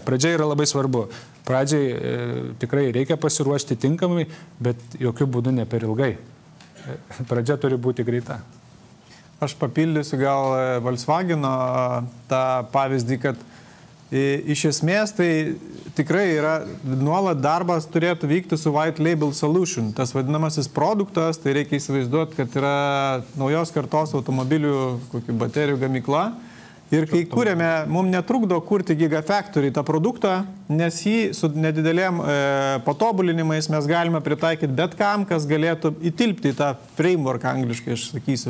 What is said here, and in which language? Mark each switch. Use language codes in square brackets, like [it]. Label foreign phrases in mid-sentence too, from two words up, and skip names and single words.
[lt] Pradžia yra labai svarbu. Pradžiai tikrai reikia pasiruošti tinkamai, bet jokių būdų ne per ilgai. Pradžia turi būti greita. Aš papildysiu gal Volkswageno tą pavyzdį, kad iš esmės tai tikrai yra nuolat darbas turėtų vykti su [en] white label solution. [lt] Tas vadinamasis produktas, tai reikia įsivaizduoti, kad yra naujos kartos automobilių kokių baterijų gamykla. Ir kai kūrėme, mums netrukdo kurti Gigafactory tą produktą, nes jį su nedidelėm patobulinimais mes galime pritaikyti bet kam, kas galėtų įtilpti į tą framework angliškai, aš sakysiu.